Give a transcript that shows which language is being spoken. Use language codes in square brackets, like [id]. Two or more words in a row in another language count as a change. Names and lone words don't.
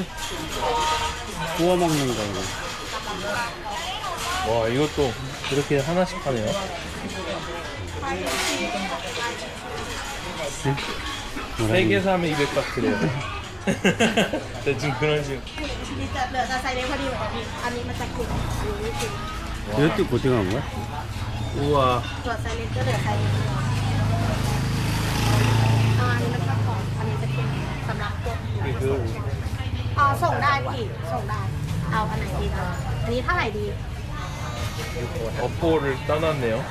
[ko] 구워 먹는 거 이거. 와, 이것도 이렇게 하나씩 하네요. 뭐라 3개 사면 200바트래요. 대충 그런 식으로. [th] เหลือแต่ไซเล็กพอดีเหมือนกันพี่อันนี้มันจะกรุบอันนี้ไม่กรุบ [ko] 이것도 고등어인가? 우와. [th] ส่วนไซเล็กก็เหลือไซเล็กอันนี้มันชอบของอันนี้จะเป็นสำหรับพวก [ko] 이게 그 [th] ส่งได้พี่ส่งได้เอาอันไหนดีคะอันนี้เท่าไหร่ดี [ko] 어포를 떠났네요.